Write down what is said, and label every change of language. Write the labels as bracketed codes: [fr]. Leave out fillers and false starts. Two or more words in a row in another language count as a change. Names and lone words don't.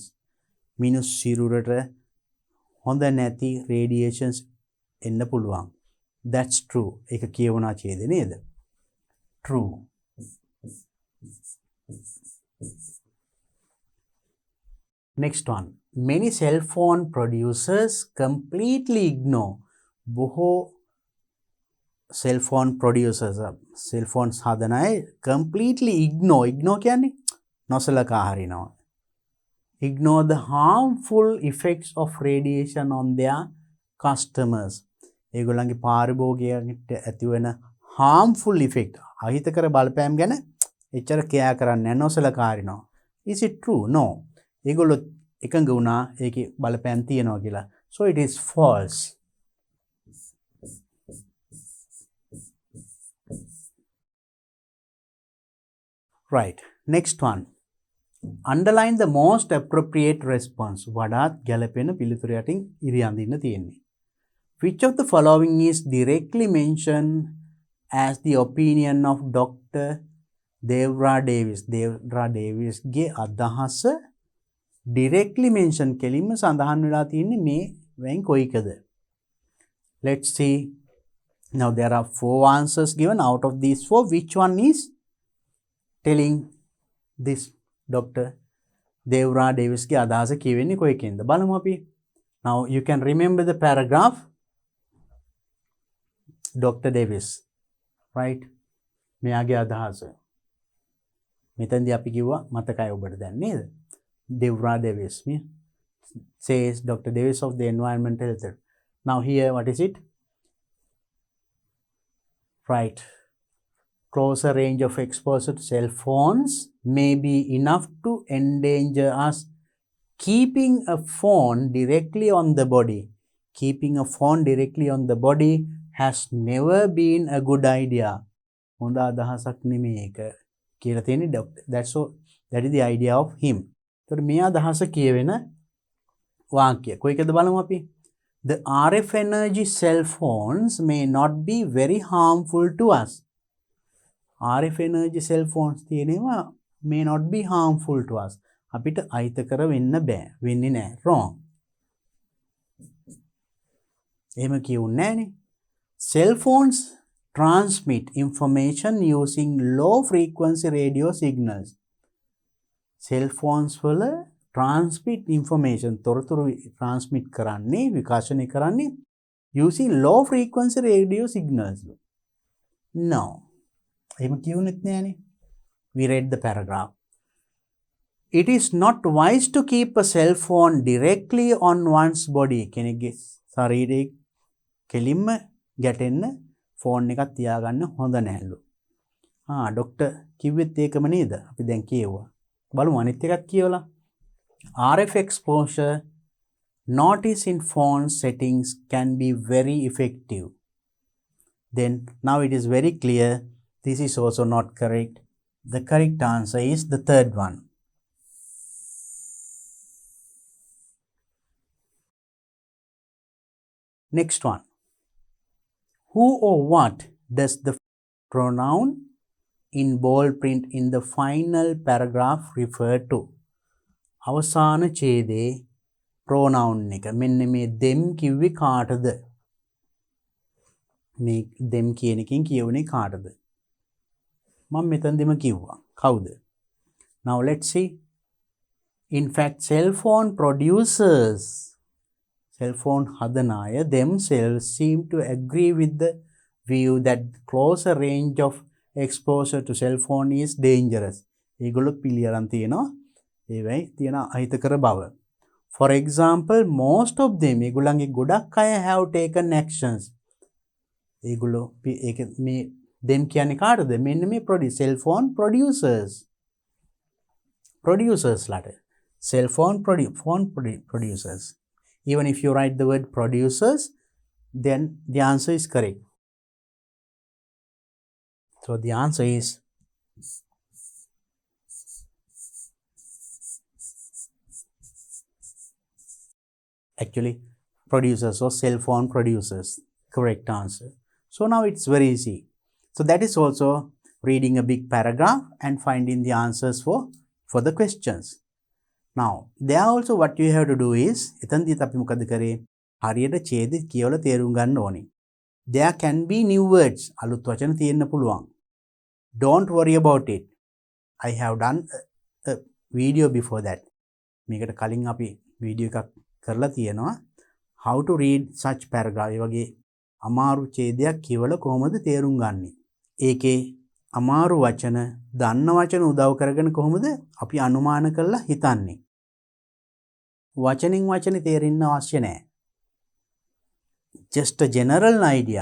[si] Minus සිරුරට හොඳ නැති radiations එන්න පුළුවන්. [en] That's true. [si] ඒක කියවනා ඡේද නේද? [en] True. Next one. Many cell phone producers completely ignore. [si] බොහෝ [en] cell phone producers, cell phones [si] හදන අය [en] completely ignore [si] කියන්නේ නොසලකා හරිනවා. [en] Ignore the harmful effects of radiation on their customers. [si] ඒගොල්ලන්ගේ පාරිභෝගිකයන්ට ඇතිවන [en] harmful effect [si] අහිතකර බලපෑම් ගැන එච්චර care කරන්නේ නැහැ, නොසලකා හරිනවා. [en] Is it true? No. [si] ඒගොල්ලෝ එකඟ වුණා ඒකේ බලපෑම් තියෙනවා කියලා. [en] So it is false. Right. Next one. Underline the most appropriate response. [si] වඩාත් ගැළපෙන පිළිතුර යටින් ඉරි අඳින්න තියෙන්නේ. [en] Which of the following is directly mentioned as the opinion of Dr. [si] Devra Davis? Devra Davis ගේ අදහස [en] directly mention [si] කෙලින්ම සඳහන් වෙලා තියෙන්නේ මේ වෙන් කොයිකද? [en] Let's see. Now there are 4 answers given. Out of these 4, which one is telling this Dr. [si] Devra Davis ගේ අදහස කියවෙන්නේ කොයිකෙන්ද? බලමු අපි. [en] Now you can remember the paragraph. Dr. Davis, right? [si] මෙයාගේ අදහස. මෙතෙන්දී අපි කිව්වා මතකයි ඔබට දැන් නේද? [en] Devra Davis says Dr. Davis of the environmental health. Now here what is it? Right. Closer range of exposure to cell phones may be enough to endanger us. Keeping a phone directly on the body. Keeping a phone directly on the body has never been a good idea. [si] හොඳ අදහසක් නෙමෙයි ඒක කියලා තියෙන්නේ doctor. [en] That is the idea of him. [si] එතකොට මේ අදහස කියවෙන වාක්‍ය කොයිකද බලමු අපි. [en] The RF energy cell phones may not be very harmful to us. RF energy cell phones තියෙනවා may not be harmful to us. [si] අපිට අහිතකර වෙන්න බෑ. වෙන්නේ නෑ. Wrong. එහෙම කියුන්නේ නෑනේ. [en] Cell phones transmit information using low frequency radio signals. Cell phones වල transmit information තොරතුරු transmit [si] කරන්නේ විකාශනය කරන්නේ [en] using low frequency radio signals. No. [si] එහෙම කියුනෙත් නෑනේ. [en] We read the paragraph. It is not wise to keep a cell phone directly on one's body. [si] කෙනෙක්ගේ ශරීරයේ කෙලින්ම ගැටෙන්න ෆෝන් එකක් තියාගන්න හොඳ නැහැලු. ඩොක්ටර් කිව්වෙත් ඒකම නේද? අපි දැන් කියුවා. බලමු අනිත් එකක් කියවලා. [en] RF exposure notice in phone settings can be very effective. Then now it is very clear this is also not correct. The correct answer is the third one. Next one. Who or what does the pronoun in bold print in the final paragraph refer to? [si] අවසාන ඡේදයේ pronoun එක මෙන්න මේ them කිව්වේ කාටද? මේ them කියන එකෙන් කියවුනේ කාටද? මම මෙතනදිම කිව්වා. කවුද? [en] Now let's see. In fact, cell phone producers, cell phone [si] හදන අය [en] themselves seem to agree with the view that closer range of exposure to cell phone is dangerous. [si] ඒගොල්ලෝ පිළිඅරන් තියෙනවා ඒවයි තියෙන අහිතකර බව. [en] For example, most of them [si] ඒගොල්ලන්ගේ ගොඩක් අය [en] have taken actions. [si] ඒගොල්ලෝ ඒක මේ them කියන්නේ කාටද? මෙන්න මේ [en] cell phone producers. [si] Producers ලාට. [en] Cell phone producers. Even if you write the word producers, then the answer is correct. So the answer is actually producers or cell phone producers. Correct answer. So now it's very easy. So that is also reading a big paragraph and finding the answers for the questions. Now, there also what you have to do is, [si] එතනදිත් අපි මොකද කරේ? හරියට ඡේදෙ කියවලා තේරුම් ගන්න ඕනේ. [en] There can be new words. [si] අලුත් වචන තියෙන්න පුළුවන්. [en] Don't worry about it. I have done a video before that. [si] මේකට කලින් අපි වීඩියෝ එකක් කරලා තියෙනවා. [en] How to read such paragraph. [si] ඒ වගේ අමාරු ඡේදයක් කියවලා කොහොමද තේරුම් ගන්නෙ? ඒකේ අමාරු වචන දන්න වචන උදව් කරගෙන කොහොමද අපි අනුමාන කරලා හිතන්නේ? වචනින් වචනේ තේරෙන්න අවශ්‍ය නැහැ. [en] just a general idea.